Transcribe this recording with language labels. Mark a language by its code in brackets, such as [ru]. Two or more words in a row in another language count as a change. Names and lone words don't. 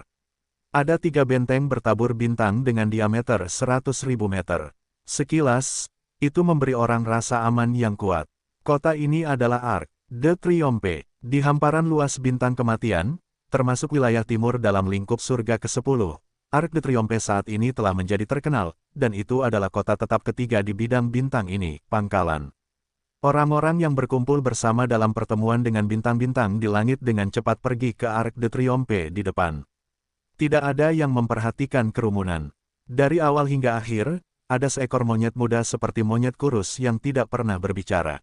[id] Ada 3 benteng bertabur bintang dengan diameter 100.000 meter. Sekilas, itu memberi orang rasa aman yang kuat. Kota ini adalah Arc de Triomphe, di hamparan luas bintang kematian, termasuk wilayah timur dalam lingkup surga ke-10. Arc de Triomphe saat ini telah menjadi terkenal, dan itu adalah kota tetap ketiga di bidang bintang ini, pangkalan. Orang-orang yang berkumpul bersama dalam pertemuan dengan bintang-bintang di langit dengan cepat pergi ke Arc de Triomphe di depan. Tidak ada yang memperhatikan kerumunan. Dari awal hingga akhir, ada seekor monyet muda seperti monyet kurus yang tidak pernah berbicara.